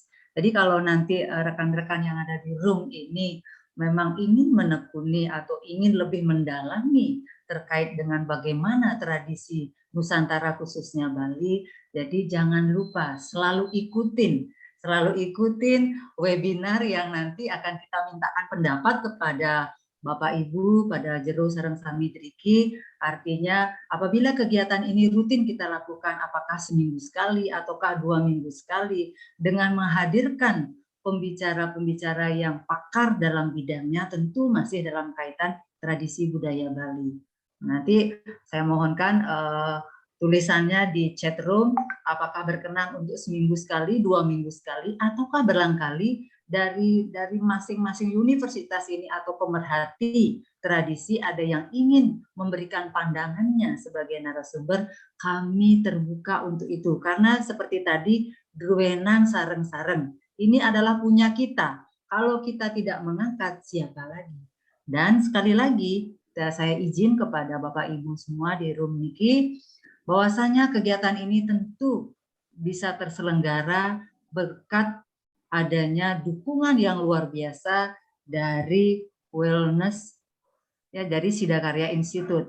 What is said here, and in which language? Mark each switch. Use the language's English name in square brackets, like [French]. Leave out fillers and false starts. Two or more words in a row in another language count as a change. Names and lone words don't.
[Indonesian] Jadi kalau nanti rekan-rekan yang ada di room ini memang ingin menekuni atau ingin lebih mendalami terkait dengan bagaimana tradisi Nusantara khususnya Bali, jadi jangan lupa selalu ikutin webinar yang nanti akan kita mintakan pendapat kepada Bapak Ibu pada Jero [Balinese] sareng sami driki. [Indonesian] Artinya apabila kegiatan ini rutin kita lakukan, apakah seminggu sekali ataukah 2 minggu sekali, dengan menghadirkan pembicara-pembicara yang pakar dalam bidangnya, tentu masih dalam kaitan tradisi budaya Bali. Nanti saya mohonkan tulisannya di chat room, apakah berkenan untuk seminggu sekali, 2 minggu sekali, ataukah berkali dari masing-masing universitas ini atau pemerhati tradisi ada yang ingin memberikan pandangannya sebagai narasumber, kami terbuka untuk itu. Karena seperti tadi, [Balinese] druwenan sareng-sareng, [Indonesian] ini adalah punya kita. Kalau kita tidak mengangkat, siapa lagi? Dan sekali lagi, saya izin kepada Bapak Ibu semua di room niki, bahwasanya kegiatan ini tentu bisa terselenggara berkat adanya dukungan yang luar biasa dari Wellness ya, dari Sidakarya Institute.